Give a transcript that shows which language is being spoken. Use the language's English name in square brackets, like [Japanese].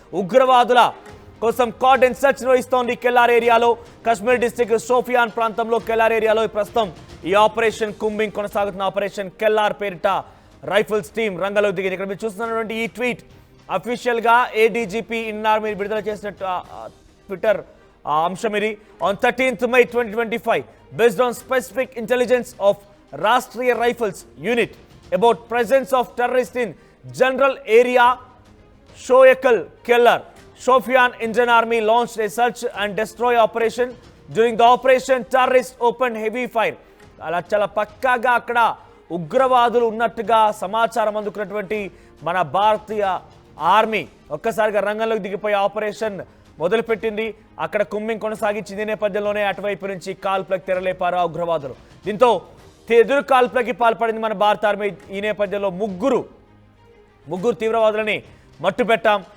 [Telugu] ఉగ్రవాదుల కోసం cordon search నిర్వహిస్తోంది కెల్లార్ ఏరియాలో. కశ్మీర్ డిస్ట్రిక్ట్ షోపియాన్ ప్రాంతంలో కెల్లార్ ఏరియాలో ప్రస్తుతం ఈ ఆపరేషన్ కుంబింగ్ కొనసాగుతున్న ఆపరేషన్ కెల్లార్ పేరిట రైఫిల్స్ టీం రంగంలోకి దిగింది. ఇక్కడ మీరు చూస్తున్నటువంటి ఈ ట్వీట్ అఫీషియల్ గా ఏడీజీపీ ఇన్ ఆర్మీ విడుదల చేసిన ట్విట్టర్ అంశం ఇది. [English] On 13th May 2025 based on specific intelligence of Rashtriya Rifles unit about presence of terrorists in general area Shoyakal Kellar, Shofian Indian Army launched a search and destroy operation. During the operation terrorists opened heavy fire. [Telugu] అలా చాలా పక్కాగా అక్కడ ఉగ్రవాదులు ఉన్నట్టుగా సమాచారం అందుకున్నటువంటి మన భారతీయ army ఒక్కసారిగా రంగంలోకి దిగిపోయి ఆపరేషన్ మొదలుపెట్టింది. అక్కడ కుమ్మింగ్ కొనసాగించింది. నేపథ్యంలోనే అటువైపు నుంచి కాల్పులకు తెరలేపారు ఆ ఉగ్రవాదులు. దీంతో ఎదురు కాల్పులకి పాల్పడింది మన భారత ఆర్మీ. ఈ నేపథ్యంలో ముగ్గురు తీవ్రవాదులని మట్టు పెట్టాం.